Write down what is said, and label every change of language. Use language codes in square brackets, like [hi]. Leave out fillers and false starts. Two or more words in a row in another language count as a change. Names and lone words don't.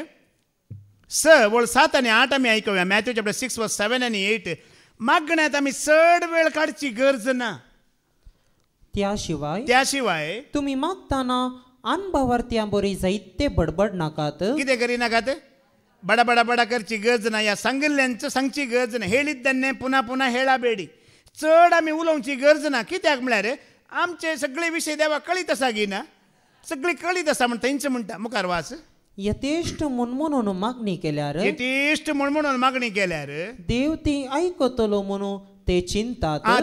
[kok] 7 आनी 8 आमी आयकूया मॅथ्यू चॅप्टर 6 वर्स 7 आनी 8 मागण्यांत आमी चड वेळ काडची गरज ना त्या शिवाय तुम्ही मागताना अनभावार्थ्यां बरी जायते बडबड नाकात कितें करिनाकात बडा करची गरज ना या सांगिल्ल्यांचो सांगची गरज ना [kn] ಹೇಳಿದ್ದನ್ನೇ पुन्हा ಹೇಳಬೇಡಿ [kok] चड आमी उलोवची गरज ना कित्याक म्हळ्यार आमचे सगळे विशय देवा कळीत आसा गी ना सगळी कळीत आसा म्हण थंयच म्हणटा मुखार वाच यथेष्ट म्हणून मागणी केल्यार देव ती आयकतलो म्हणून ते चिंतात